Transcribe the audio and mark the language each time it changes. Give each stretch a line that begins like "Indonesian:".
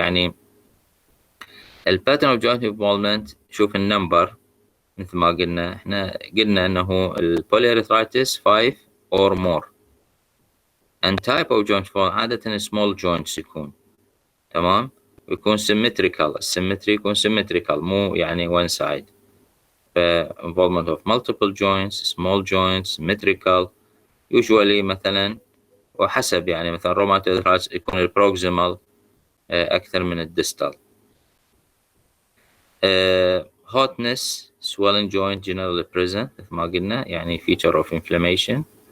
English: يعني pattern of joint involvement
Arabic: شوف النمبر مثل ما قلنا احنا قلنا انه
English: polyarthritis 5 or more and type of joint involvement عادة small joints يكون تمام، ويكون symmetrical.
Arabic: السيمتري يكون symmetrical مو يعني one side.
English: involvement of multiple joints, small joints, symmetrical usually
Arabic: مثلا وحسب يعني مثلا
English: rheumatoid arthritis
Arabic: يكون البروكسيمال أكثر من الديستال.
English: hotness, swelling joint generally present
Arabic: مثل ما قلنا يعني
English: feature of inflammation.